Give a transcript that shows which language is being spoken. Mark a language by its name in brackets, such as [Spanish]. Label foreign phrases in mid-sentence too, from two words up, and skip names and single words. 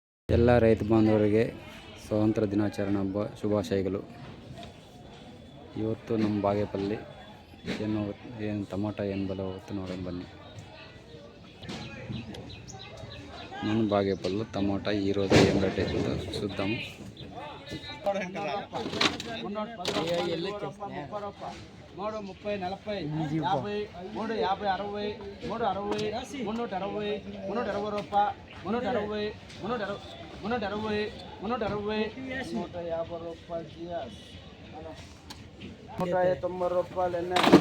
[Kannada] ಎಲ್ಲ ರೈತ ಬಾಂಧವರಿಗೆ ಸ್ವಾತಂತ್ರ್ಯ ದಿನಾಚರಣೆ ಹಬ್ಬ ಶುಭಾಶಯಗಳು. ಇವತ್ತು ನಮ್ಮ ಬಾಗೇಪಲ್ಲಿ ಏನು ಟೊಮಾಟೊ ಏನು ಬೆಲೆ ಹೋಗುತ್ತೆ ನೋಡೋಣ ಬನ್ನಿ. [Telugu] మన బాగేపల్లి టమాటా ఈరోజు ఏం రేట్ అవుతుందో చూద్దాం. మూడు 30 40 50 3 50 60 3 60 360 320 రూపాయలు 360 360 360 150 రూపాయలు 190 రూపాయలు ఎన్న